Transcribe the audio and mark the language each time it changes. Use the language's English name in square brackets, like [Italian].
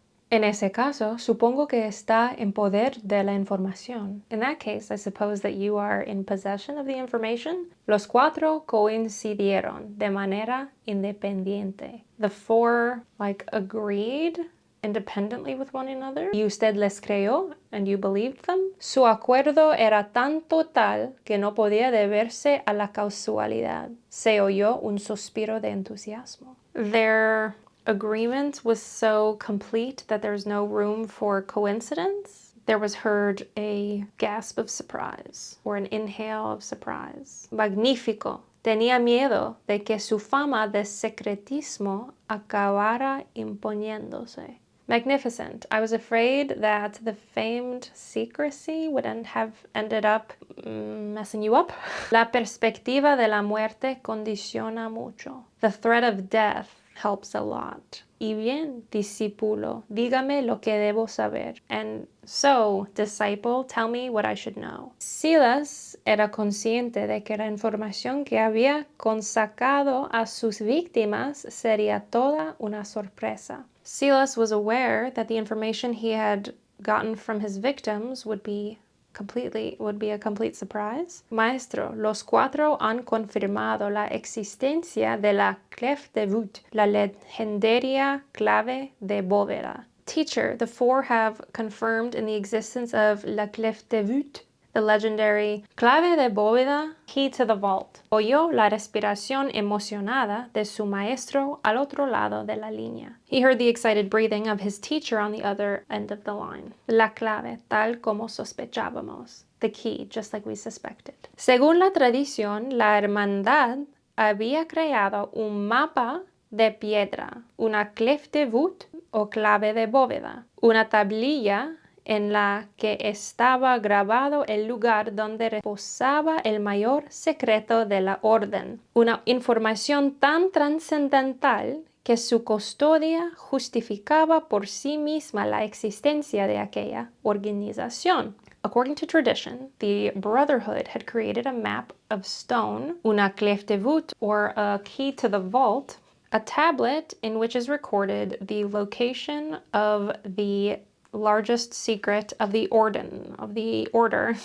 [Spanish] En ese caso, supongo que está en poder de la información. [English] In that case, I suppose that you are in possession of the information. [Spanish] Los cuatro coincidieron de manera independiente. [English] The four, agreed independently with one another. [Spanish] Y usted les creyó, [English] and you believed them. [Spanish] Su acuerdo era tan total que no podía deberse a la casualidad. Se oyó un suspiro de entusiasmo. [English] Their agreement was so complete that there's no room for coincidence. There was heard a gasp of surprise, or an inhale of surprise. [Spanish] Magnífico. Tenía miedo de que su fama de secretismo acabara imponiéndose. [English] Magnificent. I was afraid that the famed secrecy would have ended up messing you up. [Spanish] La perspectiva de la muerte condiciona mucho. [English] The threat of death helps a lot. [Spanish] Y bien, discípulo, dígame lo que debo saber. [English] And so, disciple, tell me what I should know. [Spanish] Silas era consciente de que la información que había consacado a sus víctimas sería toda una sorpresa. [English] Silas was aware that the information he had gotten from his victims would be a complete surprise. [Spanish] Maestro, los cuatro han confirmado la existencia de la clef de voûte, la legendaria clave de bóveda. [English] Teacher, the four have confirmed in the existence of la clef de voûte, the legendary clave de bóveda, key to the vault. [Spanish] Oyó la respiración emocionada de su maestro al otro lado de la línea. [English] He heard the excited breathing of his teacher on the other end of the line. [Spanish] La clave, tal como sospechábamos. [English] The key, just like we suspected. [Spanish] Según la tradición, la hermandad había creado un mapa de piedra, una clef de voûte o clave de bóveda, una tablilla en la que estaba grabado el lugar donde reposaba el mayor secreto de la orden. Una información tan trascendental que su custodia justificaba por sí misma la existencia de aquella organización. [English] According to tradition, the Brotherhood had created a map of stone, una clef de voûte, or a key to the vault, a tablet in which is recorded the location of the largest secret of the order.